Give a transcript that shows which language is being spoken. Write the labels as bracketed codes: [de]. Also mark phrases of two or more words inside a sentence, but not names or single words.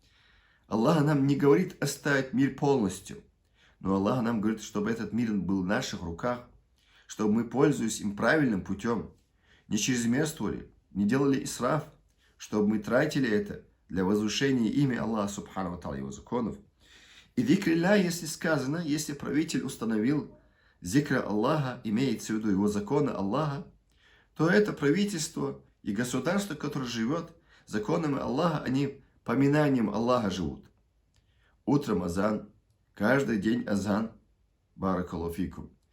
[ru] Аллах нам не говорит оставить мир полностью, но Аллах нам говорит, чтобы этот мир был в наших руках, чтобы мы, пользуясь им правильным путем, не чрезмерствовали, не делали исраф, чтобы мы тратили это для возвышения имя Аллаха, [ar] سبحانه وتعالى, [ru] его законов. И зикрилля, если сказано, если правитель установил зикра Аллаха, имеется в виду его законы Аллаха, то это правительство и государство, которое живет законами Аллаха, они поминанием Аллаха живут. Утром азан, каждый день азан, [ar] بارك الله فيكم.